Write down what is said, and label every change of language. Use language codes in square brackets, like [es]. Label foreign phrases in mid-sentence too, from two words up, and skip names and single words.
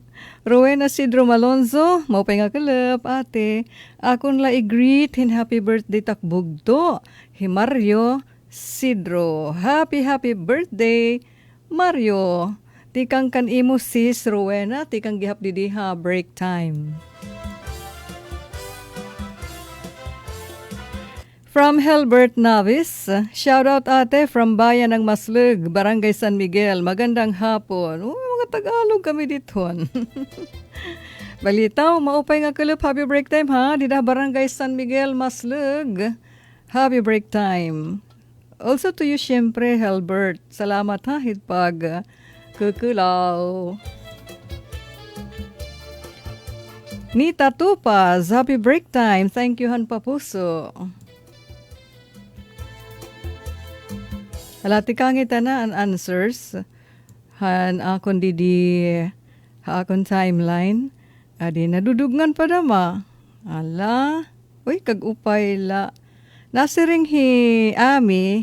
[war] Rowena Sidro Malonzo, maupay nga kalap, ate. Akon la i-greet hin [en] happy birthday [war] takbugto. [en] Mario Sidro. Happy birthday, Mario. [war] Tikang kan imo sis Rowena, tikang gihap didiha [en] break time. From Helbert Navis, shout out ate from Bayan ng Maslug, Barangay San Miguel. [tl] Magandang hapon. Mga Tagalog kami dito. [war] Balitaw, maupay nga kulop. [en] Happy break time ha. [war] Dida Barangay San Miguel, Maslug. [en] Happy break time. Also to you, syempre, Helbert. [war] Salamat ha, hitpag kukulaw. Nita Tupaz, [en] happy break time. Thank you, [war] Han Papuso. Alati kangita na ang answers. Han akon didi akon timeline. Adi nadudugngan pa dama. Ala, uy kag-upay la. Nasiring hi Ami.